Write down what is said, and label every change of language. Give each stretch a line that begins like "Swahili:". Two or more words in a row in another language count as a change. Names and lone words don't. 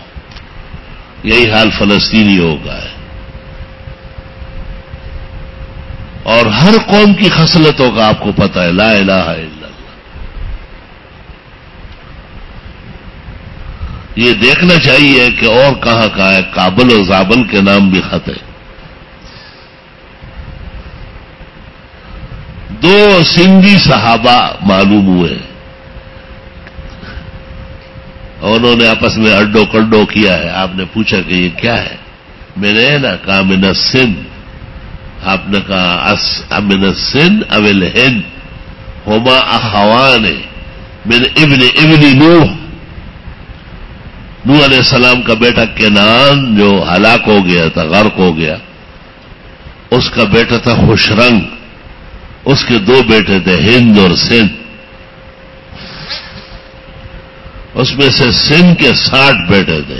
Urdu: یہی حال فلسطینیوں کا ہے. اور ہر قوم کی خصلتوں کا آپ کو پتہ ہے.
Arabic: لا الہ الا اللہ.
Urdu: یہ دیکھنا چاہیے کہ اور کہاں کہاں ہے. کابل و زابل کے نام بھی خط ہے. 2 سندھی صحابہ معلوم ہوئے اور انہوں نے آپس میں اڈو کڈو کیا ہے. آپ نے پوچھا کہ یہ کیا ہے؟ میں نے نا کہا
Arabic: من السندھ.
Urdu: آپ نے کہا
Arabic: من السندھ او الہند ہما اخوان من ابن نوح.
Urdu: نوح علیہ السلام کا بیٹا کنعان جو ہلاک ہو گیا تھا، غرق ہو گیا، اس کا بیٹا تھا خوشرنگ. اس کے 2 بیٹے تھے ہند اور سندھ. اس میں سے سندھ کے 60 بیٹے تھے.